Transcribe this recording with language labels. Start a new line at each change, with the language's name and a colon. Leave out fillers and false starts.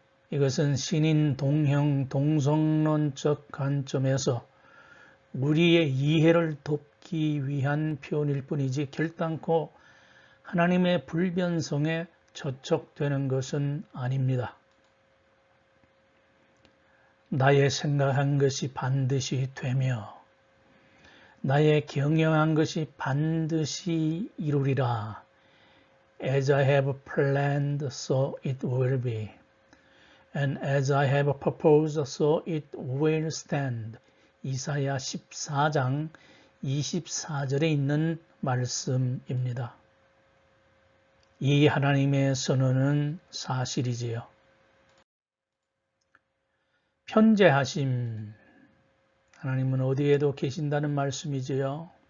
Korean: 이것은 신인 동형 동성론적 관점에서 우리의 이해를 돕기 위한 표현일 뿐이지 결단코 하나님의 불변성에 저촉되는 것은 아닙니다. 나의 생각한 것이 반드시 되며 나의 경영한 것이 반드시 이루리라.
English: As I have planned, so it will be. And as I have proposed, so it will stand.
Korean: 이사야 14장 24절에 있는 말씀입니다. 이 하나님의 선언은 사실이지요. 편재하심. 하나님은 어디에도 계신다는 말씀이지요.